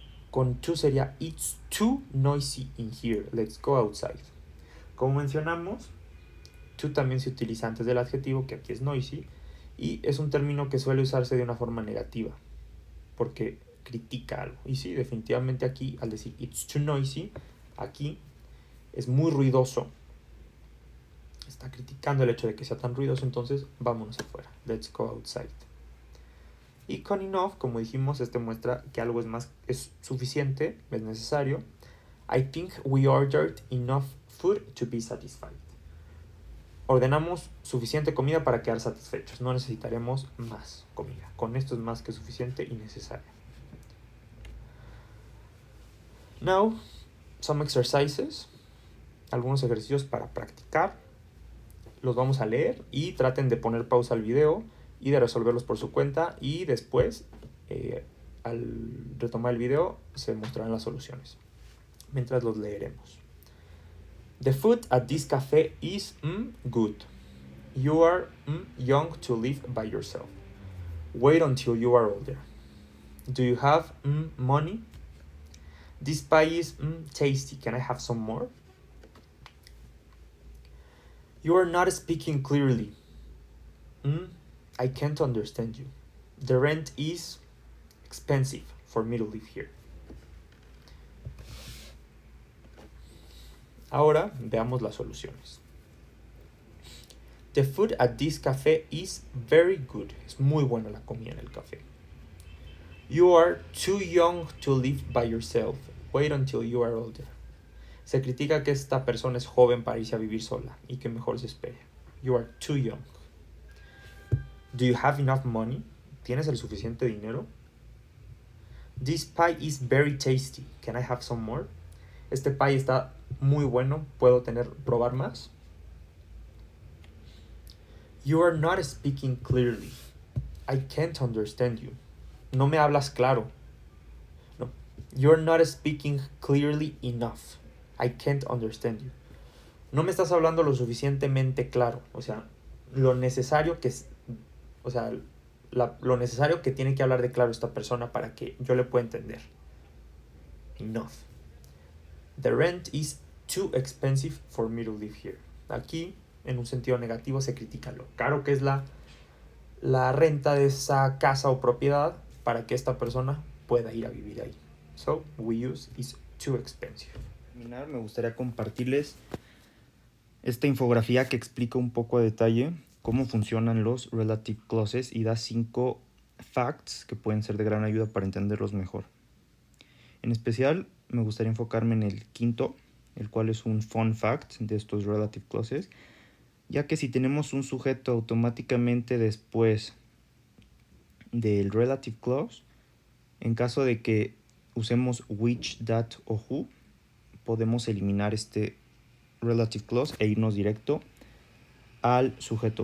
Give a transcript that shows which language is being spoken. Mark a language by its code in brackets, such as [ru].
[es] Con to sería [en] it's too noisy in here, let's go outside. [es] Como mencionamos, to también se utiliza antes del adjetivo, que aquí es noisy, y es un término que suele usarse de una forma negativa porque critica algo. Y sí, definitivamente aquí al decir [en] it's too noisy, [es] aquí es muy ruidoso, está criticando el hecho de que sea tan ruidoso, entonces vámonos afuera, [en] let's go outside. [es] Y con enough, como dijimos, muestra que algo es suficiente, es necesario. [en] I think we ordered enough food to be satisfied. [es] Ordenamos suficiente comida para quedar satisfechos, no necesitaremos más comida. Con esto es más que suficiente y necesario. [en] Now, some exercises, [es] algunos ejercicios para practicar. Los vamos a leer y traten de poner pausa al video y de resolverlos por su cuenta, y después, al retomar el video, se mostrarán las soluciones, mientras los leeremos. [en] The food at this cafe is good. You are young to live by yourself. Wait until you are older. Do you have money? This pie is tasty. Can I have some more? You are not speaking clearly. I can't understand you. The rent is expensive for me to live here. [es] Ahora veamos las soluciones. [en] The food at this cafe is very good. [es] Es muy buena la comida en el café. [en] You are too young to live by yourself. Wait until you are older. [es] Se critica que esta persona es joven para irse a vivir sola y que mejor se espere. [en] You are too young. Do you have enough money? [es] ¿Tienes el suficiente dinero? [en] This pie is very tasty. Can I have some more? [es] Este pie está muy bueno. ¿Puedo probar más? [en] You are not speaking clearly. I can't understand you. [es] No me hablas claro. No. [en] You're not speaking clearly enough. I can't understand you. [es] No me estás hablando lo suficientemente claro. O sea, lo necesario que es. O sea, lo necesario que tiene que hablar de claro esta persona para que yo le pueda entender. [en] Enough. The rent is too expensive for me to live here. [es] Aquí, en un sentido negativo, se critica lo caro que es la renta de esa casa o propiedad para que esta persona pueda ir a vivir ahí. [en] So, we use is too expensive. [es] Me gustaría compartirles esta infografía que explica un poco a detalle cómo funcionan los relative clauses y da 5 facts que pueden ser de gran ayuda para entenderlos mejor. En especial, me gustaría enfocarme en el quinto, el cual es un fun fact de estos relative clauses, ya que si tenemos un sujeto automáticamente después del relative clause, en caso de que usemos which, that o who, podemos eliminar este relative clause e irnos directo al sujeto.